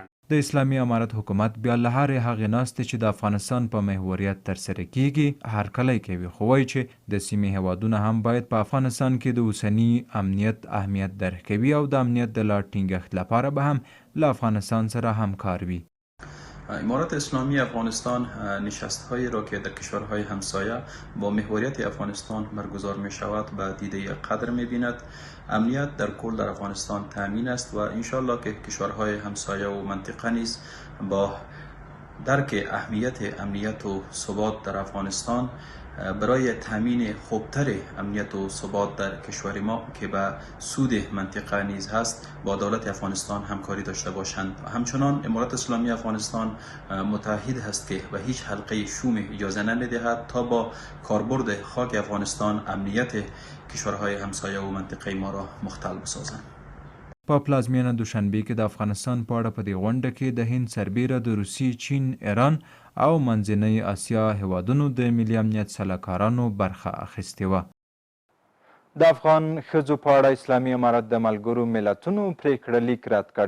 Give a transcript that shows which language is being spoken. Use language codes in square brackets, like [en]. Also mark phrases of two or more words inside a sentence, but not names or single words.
[ps] د اسلامي امارت حکومت بیا له هرې هغې ناستې چې د افغانستان په محوریت ترسره کیږي هرکلی کوي خو وایي چې د سیمې هیوادونه هم باید په افغانستان کې د اوسني امنیت اهمیت درک کوي او د امنیت د لا ټینګښت لپاره به هم له افغانستان سره همکار وي [fa] امارت اسلامی افغانستان نشست‌هایی را که در کشورهای همسایه با محوریت افغانستان برگزار می شود به دیده قدر می بیند. امنیت در کل در افغانستان تامین است و انشالله که کشورهای همسایه و منطقه نیز با درک اهمیت امنیت و ثبات در افغانستان برای تامین خوبتر امنیت و ثبات در کشور ما که به سود منطقه نیز هست با دولت افغانستان همکاری داشته باشند. همچنان امارات اسلامی افغانستان متعهد هست که به هیچ حلقه شوم اجازه نمیدهد تا با کاربرد خاک افغانستان امنیت کشورهای همسایه و منطقه ما را مختل بسازند. [ps] په پلازمینه دوشنبه کې د افغانستان په اړه په دې غونډه کې د هند سربیره د روسیې، چین، ایران او منځنۍ اسیا هیوادونو د ملي امنیت سلاکارانو برخه اخیستې وه. د افغان ښځو په اړه اسلامي امارت د ملګرو ملتونو پریکړه لیک رد کړ.